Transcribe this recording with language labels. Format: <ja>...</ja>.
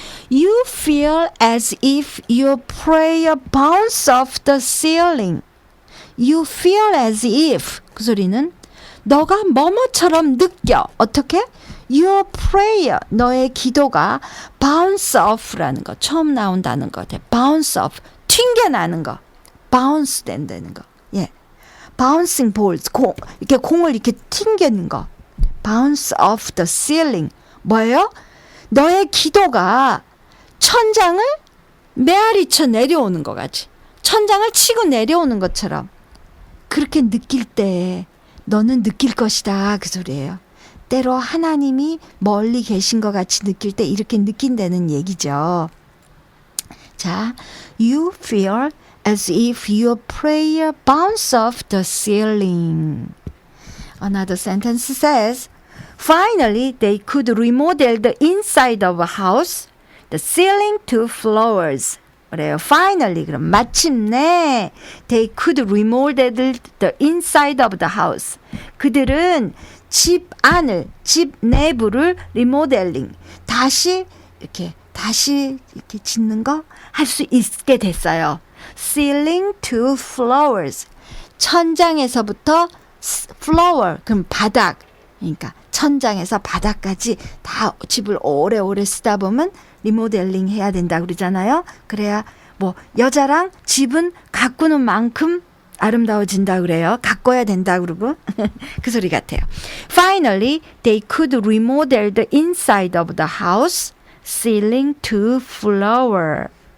<en>You feel as if your prayer bounces off the ceiling. You feel as if.</en> <ko>그 소리는 너가 뭐뭐처럼 느껴. 어떻게?</ko> <en>Your prayer.</en> <ko>너의 기도가 bounce off라는 거. 처음 나온다는 거. bounce off. 튕겨나는 거. bounce 된다는 거.</ko> <en>예. bouncing balls.</en> <ko>이렇게 공을 이렇게 튕기는 거.</ko> <en>bounce off the ceiling.</en> <ko>뭐예요? 너의 기도가 천장을 메아리쳐 내려오는 것 같이. 천장을 치고 내려오는 것처럼. 그렇게 느낄 때 너는 느낄 것이다. 그 소리예요. 때로 하나님이 멀리 계신 것 같이 느낄 때 이렇게 느낀다는 얘기죠.</ko> <en>자, you feel as if your prayer bounces off the ceiling. Another sentence says, Finally, they could remodel the inside of a house, the ceiling to floors.</en> <ko>그래요.</ko> <en>Finally,</en> <ko>그럼 마침내</ko> <en>they could remodel the inside of the house.</en> <ko>그들은 집 안을, 집 내부를 remodeling, 다시 이렇게 짓는 거 할 수 있게 됐어요.</ko> <en>Ceiling to floors.</en> <ko>천장에서부터 floor, 그럼 바닥. 그러니까 천장에서 바닥까지 다 집을 오래오래 쓰다 보면 리모델링 해야 된다 그러잖아요. 그래야 뭐 여자랑 집은 가꾸는 만큼 아름다워진다 그래요. 가꿔야 된다 그러고 그 소리 같아요.</ko> <en>Finally, they could remodel the inside of the house, ceiling to floor.</en>